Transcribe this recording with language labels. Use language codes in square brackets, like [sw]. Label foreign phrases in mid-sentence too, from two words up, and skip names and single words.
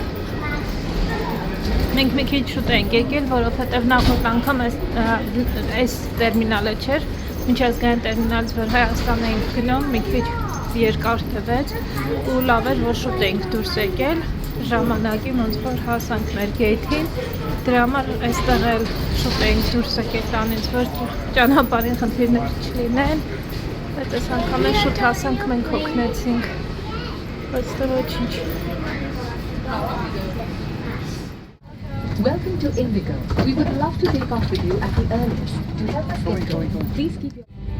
[hy] Մենք մի քիչ շուտ ենք եկել, որովհետև նախորդ անգամ այս տերմինալը չէր, միջազգային տերմինալից որ Հայաստան ենք գնում, մի քիչ երկար թվեց ու լավ էր, որ շուտ ենք դուրս եկել, ժամանակի ոնց որ հասանք մեր գեյթին, դրա համար այստեղ էլ շուտ ենք դուրս եկել տանից, որ ճանապարհին խնդիրներ չլինեն, բայց այս անգամ էլ շուտ հասանք, մենք հոգնեցինք, բայց դա ոչինչ։ [en] Welcome to Indigo. We would love to take off with you at the earliest. To help us get going, please keep your...